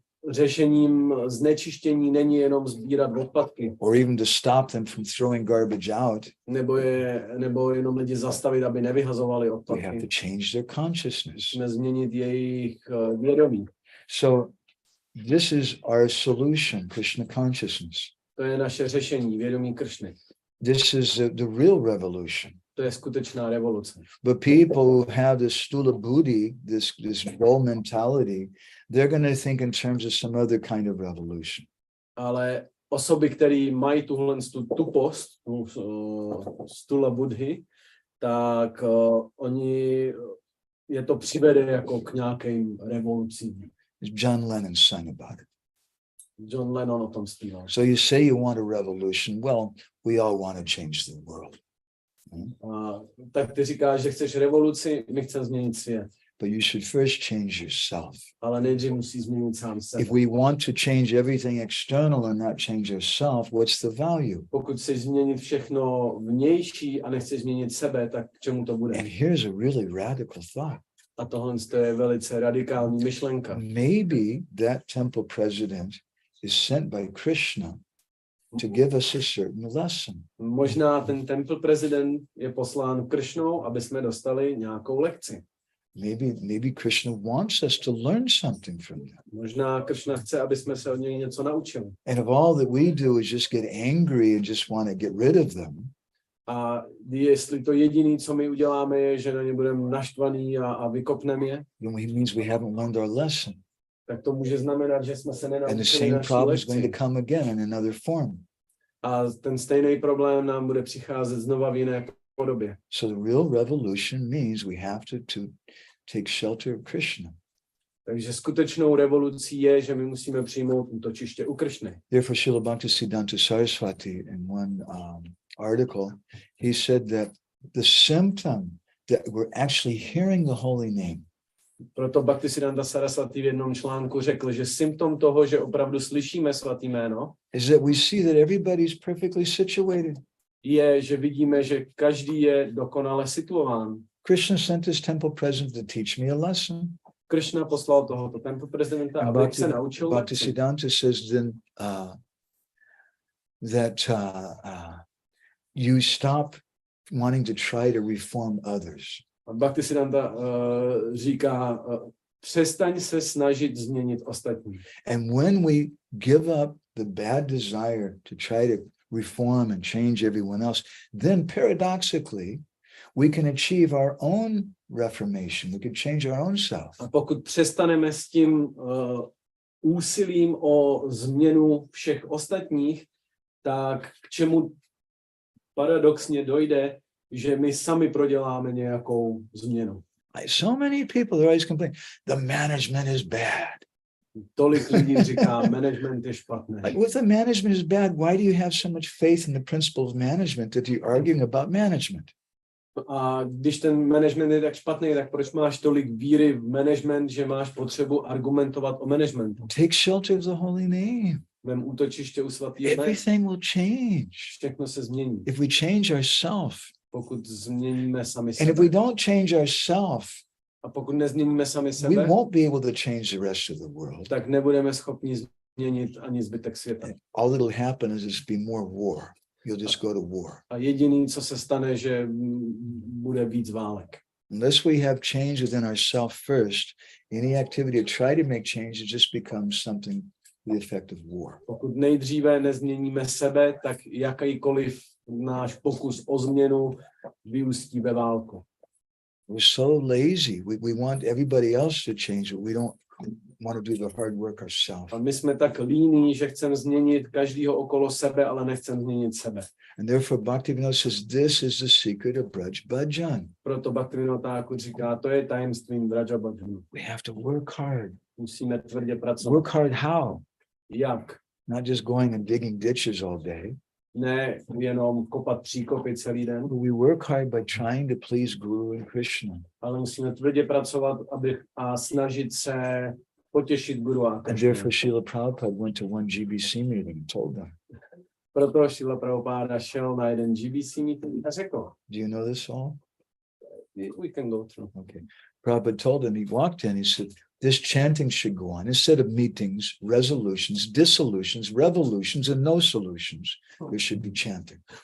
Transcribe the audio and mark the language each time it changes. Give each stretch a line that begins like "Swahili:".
Czech: Řešením znečištění není jenom sbírat odpadky.
English: Or even to stop them from throwing garbage out.
Czech: Nebo jenom lidi zastavit, aby nevyhazovali odpadky.
English: We have to change their consciousness.
Czech: Musíme změnit jejich vědomí.
English: So This is our solution, Krishna consciousness.
Czech: To je naše řešení, vědomí Kršny.
English: This is the real revolution.
Czech: To je skutečná revoluce.
English: But people who have this stula buddhi, this dull mentality, they're going to think in terms of some other kind of revolution.
Czech: Ale osoby, které mají tuhle tupost, stula buddhy, tak oni je to přivede jako k nějakým revolucím.
English: John Lennon sang about it.
Czech: John Lennon o tom zpíval.
English: So you say you want a revolution. Well, we all want to change the world.
Czech: Tak ty říkáš, že chceš revoluci, my chceme změnit svět.
English: But you should first change yourself.
Czech: Ale nejdřív musí změnit sám sebe.
English: If we want to change everything external and not change ourselves, what's the value?
Czech: Pokud chceš změnit všechno vnější a nechceš změnit sebe, tak k čemu to bude?
English: And here's a really radical thought.
Czech: A tohle je velice radikální myšlenka.
English: Maybe that temple president is sent by Krishna to give us a certain lesson.
Czech: Možná ten temple prezident je poslán Kršnou, aby jsme dostali nějakou lekci.
English: Maybe Krishna wants us to learn something from them.
Czech: Možná Kršna chce, aby jsme se od něj něco naučili.
English: And if all that we do is just get angry and just want to get rid of them,
Czech: A jestli to jediné, co my uděláme, je, že na ně budeme naštvaný a vykopneme je,
English: then it means we haven't learned our lesson.
Czech: tak to může znamenat, že jsme se
English: And the
Czech: nenaučili
English: same
Czech: naší
English: problem is going
Czech: lekci.
English: to come again in another form.
Czech: A ten stejný problém nám bude přicházet znova v jiné podobě.
English: So the real revolution means we have to take shelter of Krishna.
Czech: Takže skutečnou revolucí je, že my musíme přijmout útočiště u Kršny.
English: Therefore, Srila Bhaktisiddhanta Saraswati, in one article, he said that the symptom that we're actually hearing the holy name
Czech: Proto Bhaktisiddhanta Saraswati v jednom článku řekl, že symptom toho, že opravdu slyšíme svatý jméno,
English: is that we see that everybody's perfectly situated.
Czech: je, že vidíme, že každý je dokonale situován.
English: Krishna sent his temple president to teach me a lesson.
Czech: Kršna poslal tohoto temple prezidenta,
English: And
Czech: aby se naučil lekci.
English: Bhaktisiddhanta says then that you stop wanting to try to reform others.
Czech: A Bhaktisiddhanta říká, přestaň se snažit změnit ostatní.
English: And when we give up the bad desire to try to reform and change everyone else, then paradoxically, we can achieve our own reformation. We can change our own self.
Czech: A pokud přestaneme s tím úsilím o změnu všech ostatních, tak k čemu paradoxně dojde, že my sami proděláme nějakou změnu.
English: So many people are always complaining, the management is bad.
Czech: Tolik lidí říká, management je špatné.
English: Like, if the management is bad, why do you have so much faith in the principle of management that you're arguing about management?
Czech: A když ten management je tak špatný, tak proč máš tolik víry v management, že máš potřebu argumentovat o managementu?
English: Take shelter of the holy name.
Czech: Vem útočiště u svatého jména.
English: Everything will change
Czech: Všechno se změní.
English: if we change ourselves.
Czech: Pokud změníme sami
English: And if
Czech: sebe.
English: we don't change ourselves,
Czech: A pokud nezměníme sami
English: we
Czech: sebe,
English: won't be able to change the rest of the world.
Czech: tak nebudeme schopni změnit ani zbytek světa.
English: All that'll happen is just be more war. You'll just go to war.
Czech: A jediný, co se stane, že bude víc válek.
English: Unless we have change within ourselves first, any activity to try to make change, it just becomes something to the effect of war.
Czech: Pokud nejdříve nezměníme sebe, tak jakýkoliv náš pokus o změnu vyústí ve válku.
English: We're so lazy. We want everybody else to change, but we don't want to do the hard work ourselves.
Czech: A my jsme tak líní, že chceme změnit každýho okolo sebe, ale nechceme změnit sebe.
English: And therefore Bhaktivinoda says this is the secret of Braj-bhajan.
Czech: Proto Bhaktivinoda říká, to je tajemstvím Vraja-bhajanu.
English: We have to work hard.
Czech: Musíme tvrdě pracovat.
English: Work hard how?
Czech: Jak?
English: Not just going and digging ditches all day.
Czech: Ne jenom kopat příkopy celý den,
English: We work hard by trying to please Guru and Krishna.
Czech: ale musíme tvrdě pracovat a snažit se potěšit Guru a
English: And
Czech: Krishnu.
English: therefore Srila Prabhupada went to one GBC meeting and told them,
Czech: Proto Šrila Prabhupáda šel na jeden GBC meeting a řekl,
English: do you know this all? we can go through. Okay. Prabhupada told him, he walked in, he said, this chanting should go on. Instead of meetings, resolutions, dissolutions, revolutions, and no solutions, there should be chanting.